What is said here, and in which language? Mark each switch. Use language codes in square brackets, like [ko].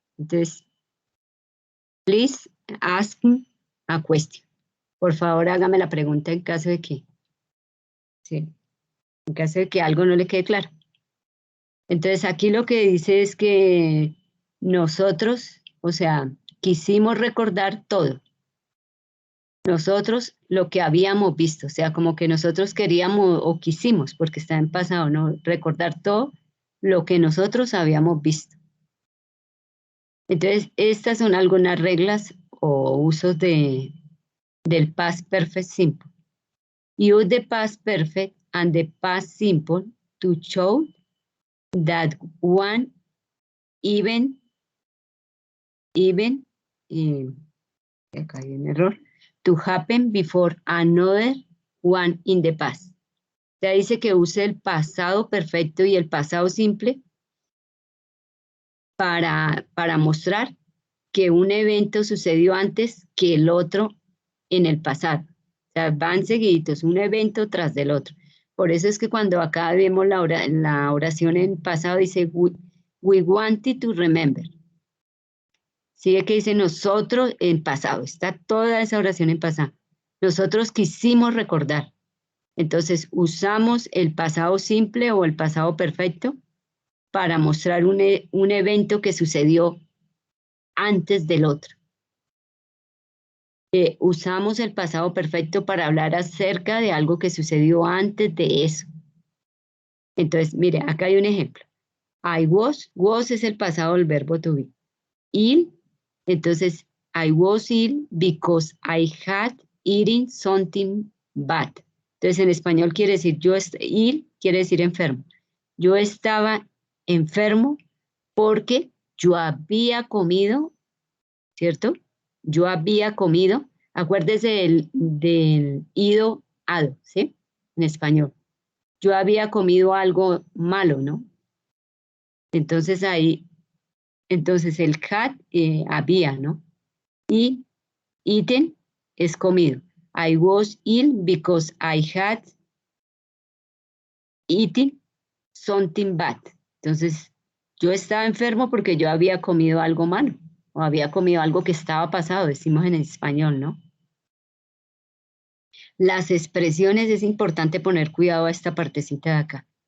[en] Entonces, please ask a question. [es] Por favor, hágame la pregunta en caso de que, sí, en caso de que algo no le quede claro. Entonces, aquí lo que dice es que nosotros, o sea, quisimos recordar todo. Nosotros lo que habíamos visto, o sea, como que nosotros queríamos o quisimos, porque está en pasado, ¿no? Recordar todo lo que nosotros habíamos visto. Entonces, estas son algunas reglas o usos del past perfect simple. [en] Use the past perfect and the past simple to show that one event, [es] acá hay un error, [en] to happen before another one in the past. [es] Ya dice que use el pasado perfecto y el pasado simple para mostrar que un evento sucedió antes que el otro en el pasado. O sea, van seguiditos, un evento tras del otro. Por eso es que cuando acá vemos la oración en pasado dice, [en] we wanted to remember. [es] Sigue que dice nosotros en pasado, está toda esa oración en pasado. Nosotros quisimos recordar. Entonces usamos el pasado simple o el pasado perfecto para mostrar un evento que sucedió antes del otro. Usamos el pasado perfecto para hablar acerca de algo que sucedió antes de eso. Entonces, mire, acá hay un ejemplo. [en] I was [es] es el pasado del verbo [en] to be. Ill, entonces, I was ill because I had eaten something bad. [es] Entonces, en español quiere decir ill, quiere decir enfermo. Yo estaba enfermo porque yo había comido, ¿cierto? Yo había comido, acuérdese del ido, ado, ¿sí? En español. Yo había comido algo malo, ¿no? Entonces ahí, entonces el had, había, ¿no? Y eaten es comido. [en] I was ill because I had eaten something bad. [es] Entonces, yo estaba enfermo porque yo había comido algo malo o había comido algo que estaba pasado, decimos en español, ¿no? Las expresiones, es importante poner cuidado a esta partecita de acá.